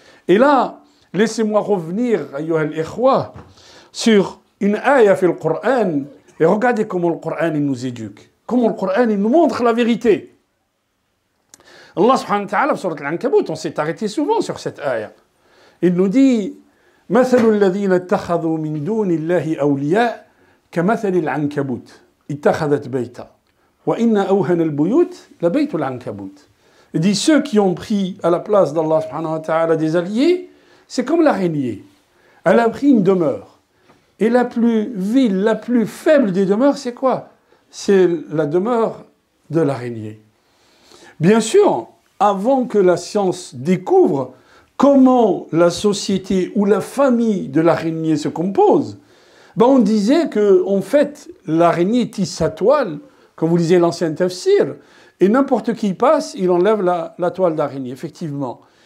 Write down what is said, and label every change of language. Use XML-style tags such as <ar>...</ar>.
<fr>Et là, laissez-moi revenir,</fr> <ar>ayyuha al-ikhwa,</ar> <fr>sur une ayah</fr> <ar>في القرآن,</ar> <fr>et regardez comment le Coran il nous éduque, comment le Coran il nous montre la vérité. Allah subhanahu wa ta'ala, sur Al-Ankabut, on s'est arrêté souvent sur cette ayah. Il nous dit</fr> <ar>مثل الذين اتخذوا من دون الله أولياء كمثل العنكبوت اتخذت بيتا وإن أوهن البيوت لبيت العنكبوت.</ar> <fr>Il dit ceux qui ont pris à la place d'Allah subhanahu wa ta'ala des alliés, c'est comme l'araignée. Elle a pris une demeure. Et la plus vile, la plus faible des demeures, c'est quoi? C'est la demeure de l'araignée. Bien sûr, avant que la science découvre comment la société ou la famille de l'araignée se compose, ben on disait que, en fait, l'araignée tisse sa toile, comme vous lisez l'ancien tafsir, et n'importe qui passe, il enlève la toile d'araignée, effectivement.</fr>